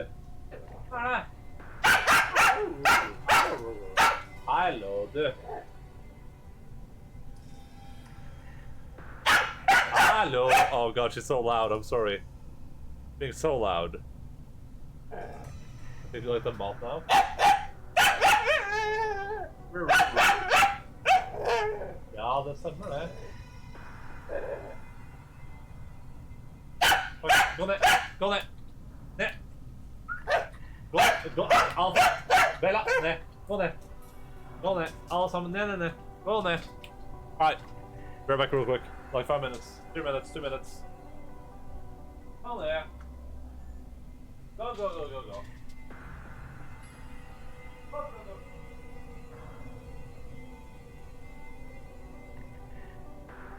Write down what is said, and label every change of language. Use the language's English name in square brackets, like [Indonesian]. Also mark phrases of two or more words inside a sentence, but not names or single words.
[English] Ah. Hello, dude. Hello. Oh god, she's so loud. I'm sorry. Being so loud. Did you like the mouth now? [Norwegian] Ja, det stemmer det. Oi, gå ned! Gå ned! Ned! Gå ned! Gå! Alfa! Bella! Ned! Gå ned! Gå ned! Alle sammen ned, ned, ned! Gå ned! [English] Alright. Be right back real quick. Like 5 minutes. 3 minutes, 2 minutes. [Norwegian] Gå ned! [English] Go, go, go, go, go. Go, go, go. 1